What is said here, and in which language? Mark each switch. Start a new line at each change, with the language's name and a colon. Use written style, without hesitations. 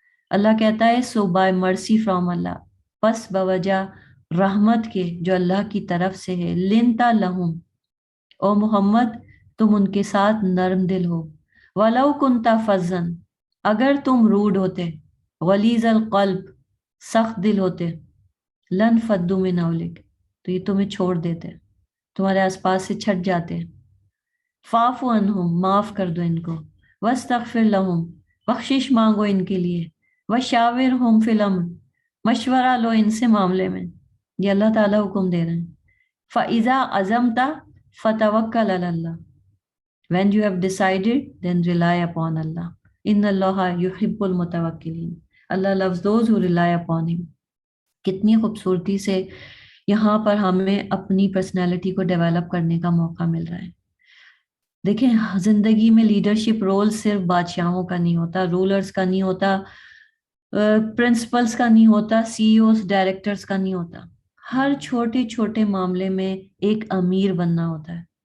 Urdu: اللہ کہتا ہے
English: so by mercy from Allah,
Urdu: پس بوجہ رحمت کے جو اللہ کی طرف سے ہے،
Arabic: لِنْتَ لَهُمْ،
Urdu: او محمد تم ان کے ساتھ نرم دل ہو،
Arabic: وَلَوْ كُنْتَ فَظًّا،
Urdu: اگر تم روڈ ہوتے،
Arabic: غلیظ القلب،
Urdu: سخت دل ہوتے،
Arabic: لن فدو من حولک،
Urdu: تو یہ تمہیں چھوڑ دیتے، تمہارے آس پاس سے چھٹ جاتے.
Arabic: فاعف عنہم،
Urdu: معاف کر دو ان کو،
Arabic: واستغفر لہم،
Urdu: بخشش مانگو ان کے لیے،
Arabic: وشاورہم فی الامر،
Urdu: مشورہ لو ان سے معاملے میں. یہ اللہ تعالیٰ حکم دے رہے ہیں.
Arabic: فَإِذَا عَزَمْتَ فَتَوَكَّلْ عَلَى اللَّهِ،
English: when you have decided then rely upon Allah.
Arabic: ان اللہ یحب المتوکلین،
English: اللہ loves those who rely upon him.
Urdu: کتنی خوبصورتی سے یہاں پر ہمیں اپنی پرسنالٹی کو ڈیولپ کرنے کا موقع مل رہا ہے. دیکھیں زندگی میں لیڈرشپ رول صرف بادشاہوں کا نہیں ہوتا، رولرز کا نہیں ہوتا، پرنسپلز کا نہیں ہوتا، سی ای اوز ڈائریکٹرز کا نہیں ہوتا. ہر چھوٹے چھوٹے معاملے میں ایک امیر بننا ہوتا ہے.